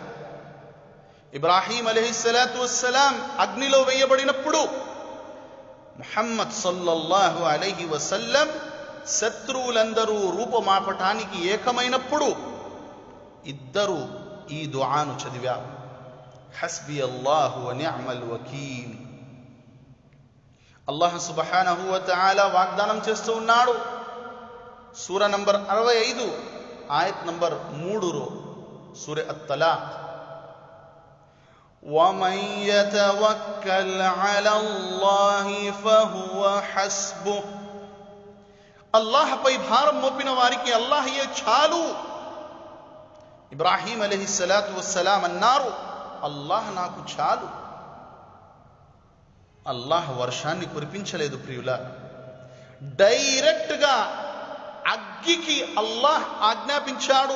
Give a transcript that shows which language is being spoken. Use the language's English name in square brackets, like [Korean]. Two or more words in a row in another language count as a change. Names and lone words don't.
[Telugu] ఇబ్రాహీం [Arabic] عليه الصلاة والسلام [Telugu] అగ్నిలో వేయబడినప్పుడు ముహమ్మద్ [Arabic] صلى الله عليه وسلم [Telugu] శత్రువులందరూ రూపమాపటానికి ఏకమైనప్పుడు ఇద్దరు ఈ దుఆను చదివారు. [Arabic] حسبي الله ونعم الوكيل. [Telugu] అల్లాహ్ [Arabic] سبحانه وتعالى [Telugu] వాగ్దానం చేస్తూ ఉన్నాడు. సూర నంబర్ 65 ఆయత్ నంబర్ 3 సూర అత్-తలాక్. [Arabic] وَمَن يَتَوَكَّلْ عَلَى اللَّهِ فَهُوَ حَسْبُهُ. [Telugu] అల్లాహ్ పై భారం మోపిన వారికి అల్లాహయే చాలు. ఇబ్రాహీం [Arabic] عليه الصلاة والسلام [Telugu] అన్నారు, అల్లాహ్ నాకు చాలు. అల్లాహ్ వర్షాన్ని కురిపించలేదు ప్రియులారా. డైరెక్ట్ గా అగ్గికి అల్లాహ్ ఆజ్ఞాపించాడు.